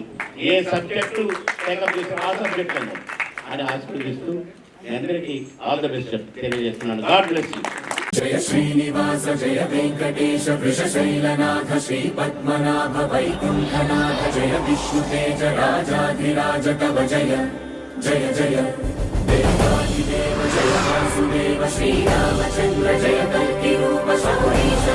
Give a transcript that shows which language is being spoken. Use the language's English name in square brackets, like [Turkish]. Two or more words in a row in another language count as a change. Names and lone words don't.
[Telugu] ఏ [English] subject takeup [Telugu] చేసి ఆ సబ్జెక్ట్ అని ఆశీర్వదిస్తూ మీ అందరికీ [English] all the best [Telugu] తెలియజేస్తున్నాను. [English] God bless you. [Sanskrit] జయ శ్రీనివాస జయ వెంకటేశ వృషశైలనాథ శ్రీ పద్మనాభ వైకుంఠనాథ జయ విష్ణుతేజ రాజాధిరాజ కవ జయ జయ జయ. देवादिदेव जय वासुदेव श्रीरामचन्द्र जय कल्कि रूप शौर्य